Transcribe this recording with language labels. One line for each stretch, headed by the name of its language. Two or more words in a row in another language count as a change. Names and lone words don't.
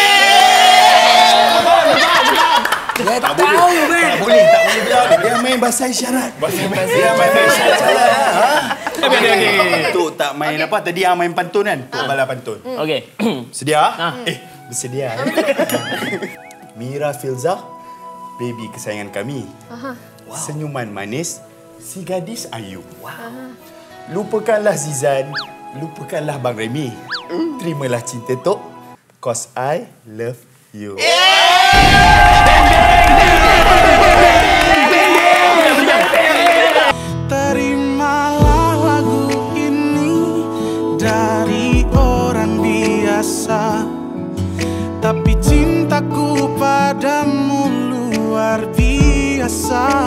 Malay: Tak boleh biar dia main bahasa isyarat. Tok tak main apa tadi yang main pantun kan? Tok bala pantun. Okey. Sedia? Bersedia. Mira Filzah, baby kesayangan kami. Senyuman manis, si gadis ayu. Lupakanlah Zizan, lupakanlah Bang Remy. Terimalah cinta Tok,
English: cause I love you.
Malay: Terimalah lagu ini dari orang biasa, tapi cintaku padamu luar biasa.